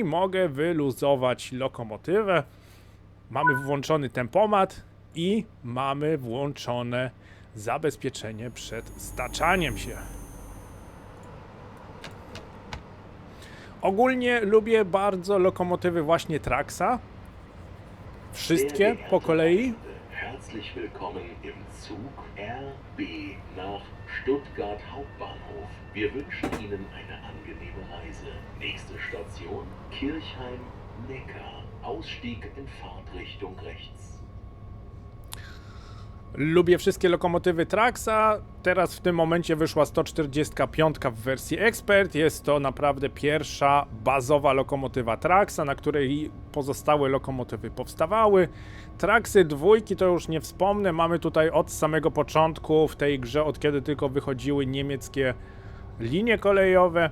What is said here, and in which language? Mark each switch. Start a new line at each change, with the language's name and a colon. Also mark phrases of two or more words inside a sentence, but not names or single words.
Polish: Mogę wyluzować lokomotywę. Mamy włączony tempomat i mamy włączone zabezpieczenie przed staczaniem się. Ogólnie lubię bardzo lokomotywy właśnie Traxa. Wszystkie po kolei.
German: Herzlich willkommen im Zug RB nach Stuttgart Hauptbahnhof. Wir wünschen Ihnen eine angenehme Reise. Nächste Station Kirchheim-Neckar. Ausstieg in Fahrtrichtung rechts.
Polish: Lubię wszystkie lokomotywy Traxa. Teraz w tym momencie wyszła 145 w wersji Expert. Jest to naprawdę pierwsza bazowa lokomotywa Traxa, na której pozostałe lokomotywy powstawały. Traxy dwójki to już nie wspomnę. Mamy tutaj od samego początku w tej grze, od kiedy tylko wychodziły niemieckie linie kolejowe.